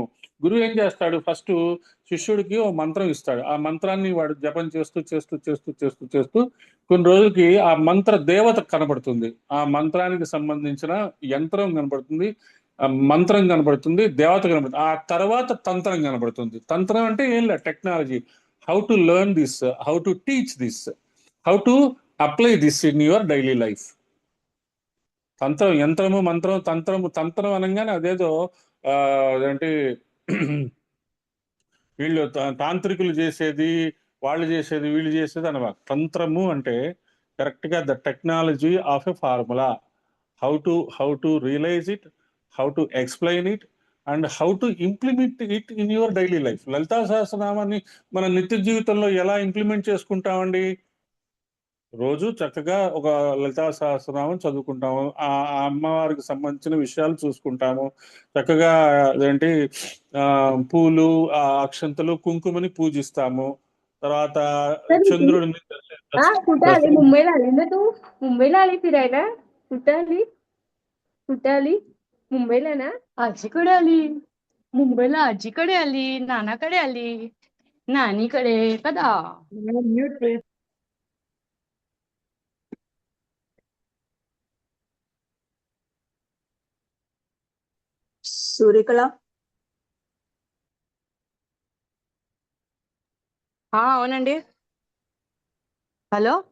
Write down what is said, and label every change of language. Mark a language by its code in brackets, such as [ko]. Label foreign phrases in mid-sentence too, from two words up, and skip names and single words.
[te] గురువు ఏం చేస్తాడు? ఫస్ట్ శిష్యుడికి ఓ మంత్రం ఇస్తాడు. ఆ మంత్రాన్ని వాడు జపం చేస్తూ కొన్ని రోజులకి ఆ మంత్ర దేవత కనబడుతుంది. ఆ మంత్రానికి సంబంధించిన యంత్రం కనబడుతుంది, ఆ మంత్రం కనబడుతుంది, దేవత కనబడుతుంది. ఆ తర్వాత తంత్రం కనబడుతుంది. తంత్రం అంటే ఏం లేదు, టెక్నాలజీ. [en] How to learn this, how to teach this, how to apply this in your daily life. [te] తంత్రం, యంత్రము, మంత్రం, తంత్రం అనగానే అదేదో అంటే వీళ్ళు తాంత్రికులు చేసేది, వీళ్ళు చేసేది అనమాట. తంత్రము అంటే కరెక్ట్ గా [en] the technology of a formula. How to realize it, how to explain it, and how to implement it in your daily life. [te] లలితా సహస్రనామాన్ని మన నిత్య జీవితంలో ఎలా ఇంప్లిమెంట్ చేసుకుంటామండి? రోజు చక్కగా ఒక లలితా సహస్రనామం చదువుకుంటాము, ఆ అమ్మవారికి సంబంధించిన విషయాలు చూసుకుంటాము, చక్కగా అదేంటి పూలు, అక్షంతలు, కుంకుమని పూజిస్తాము. తర్వాత चंद्रुడిని [mr] कुठे आली? मुंबईला आली ना तू? मुंबईला आली फिरायला? कुठे आली? मुंबईला ना? आजी कुठे आली? मुंबईला आजीकडे आली, नानाकडे आली, नानीकडे कदा. [te] म्यूट సూర్యకళ అవునండి. హలో.